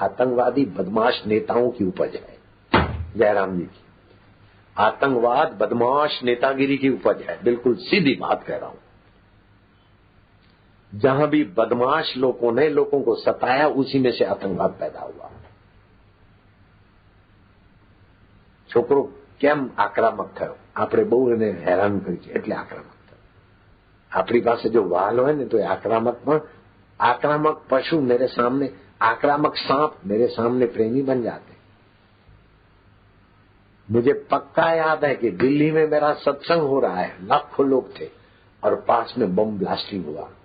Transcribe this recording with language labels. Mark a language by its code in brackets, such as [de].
[hi] आतंकवादी बदमाश नेताओं की उपज है, जयराम जी की। आतंकवाद बदमाश नेतागिरी की उपज है, बिल्कुल सीधी बात कह रहा हूं। जहां भी बदमाश लोगों ने लोगों को सताया, उसी में से आतंकवाद पैदा हुआ। छोकरो [gu] કેમ આક્રમક થયો? આપણે બહુ એને હેરાન કરી છે એટલે આક્રમક થયો। આપણી પાસે જો વાલ હોય ને તો આક્રમક, પણ [hi] आक्रामक पशु मेरे सामने, आक्रामक सांप मेरे सामने प्रेमी बन जाते। मुझे पक्का याद है कि दिल्ली में मेरा सत्संग हो रहा है, लाखों लोग थे और पास में बम ब्लास्टिंग हुआ।